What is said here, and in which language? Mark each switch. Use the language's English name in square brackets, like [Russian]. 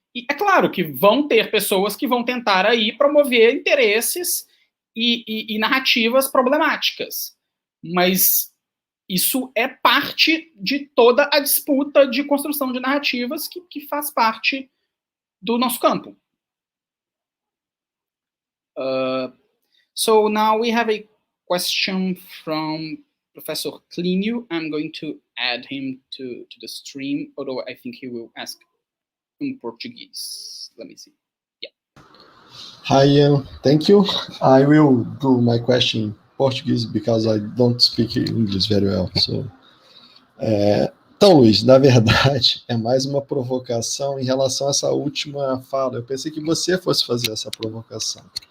[Portuguese] E é claro que vão ter pessoas que vão tentar aí promover interesses e narrativas problemáticas, mas isso é parte de toda a disputa de construção de narrativas que faz parte do nosso campo. [English] So now we have a question from Professor Clinio. I'm going to add him to the stream, although I think he will ask in Portuguese. Let me see. Yeah. Hi, Ian. Thank you. I will do my question in Portuguese because I don't speak English very well. [Portuguese] So, então, Luiz, na verdade, é mais uma provocação em relação a essa última fala. Eu pensei que você fosse fazer essa provocação.